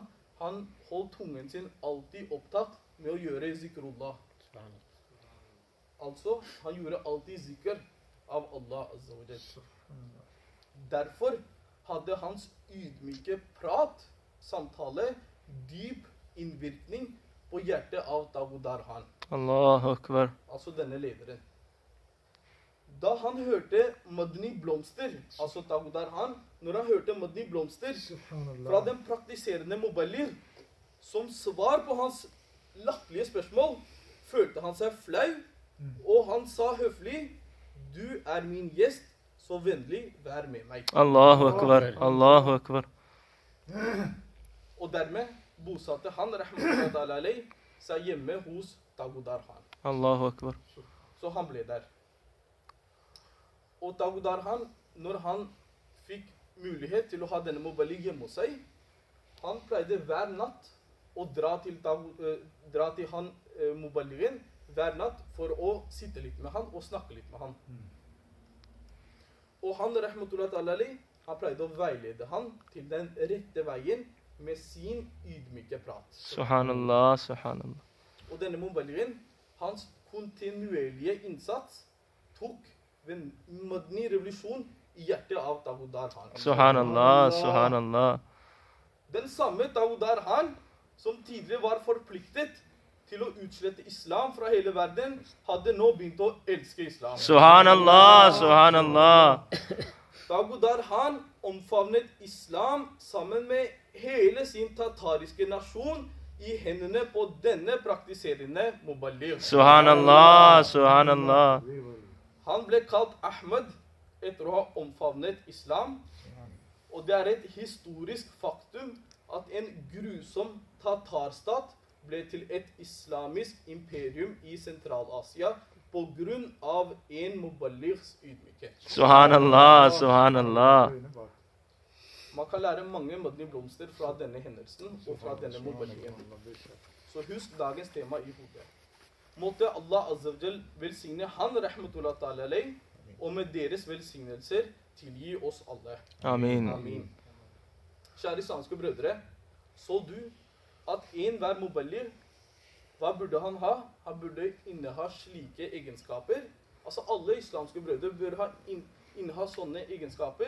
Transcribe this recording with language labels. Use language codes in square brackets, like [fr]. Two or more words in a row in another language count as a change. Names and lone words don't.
[no] Han holdt tungen sin alltid opptatt med å gjøre zikrullah. Altså, han gjorde alltid zikr av [ar] الله عز وجل. [no] Derfor hadde hans ydmyke prat, samtale, dyp innvirkning på hjertet av Dagudar Han. [ar] الله أكبر. [no] Altså denne lederen. Da han hørte Madni blomster, altså Dagudar Han, når han hørte Madni blomster fra den praktiserende muballigh, som svar på hans latterlige spørsmål, følte han seg flau, og han sa høflig, du er min gjest, så vennlig vær med meg. [ar] الله أكبر. الله أكبر. [no] Og dermed bosatte han [ar] رحمة الله عليه [no] seg hjemme hos Dagudar Han. [ar] الله أكبر. [no] Så han ble der. Og Dagudar Han, når han fikk mulighet til å ha denne muballigh hjemme hos seg, han pleide hver natt å dra til han muballighen hver natt for å sitte litt med han og snakke litt med han. Og han [ar] رحمة الله عليه, [no] han pleide å veilede han til den rette veien med sin ydmyke prat. [ar] سبحان الله، سبحان الله. [no] Og denne muballighen, hans kontinuerlige innsats tok en Madni revolusjon i hjertet av Dagudar Han. [ar] سبحان الله، سبحان الله. [no] Den samme Dagudar Han, som tidligere var forpliktet til å utslette islam fra hele verden, hadde nå begynt å elske islam. [ar] سبحان الله، سبحان الله. [no] Dagudar Han omfavnet islam sammen med hele sin tatariske nasjon i hendene på denne praktiserende muballigh. [ar] سبحان الله، سبحان الله. [no] Han ble kalt Ahmed etter å ha omfavnet islam, og det er et historisk faktum at en grusom tatarstat ble til et islamisk imperium i Sentral-Asia på grunn av en muballighs ydmykhet. [ar] سبحان الله، سبحان الله. [no] Man kan lære mange Madni blomster fra denne hendelsen og fra denne muballighen. Så husk dagens tema i hodet. Måtte [ar] الله عز وجل [no] velsigne han [ar] رحمة الله تعالى عليه, [no] og med deres velsignelser tilgi oss alle. Amin. Amin. Kjære islamske brødre, så du at enhver muballigh, hva burde han ha? Han burde inneha slike egenskaper. Altså alle islamske brødre bør inneha sånne egenskaper.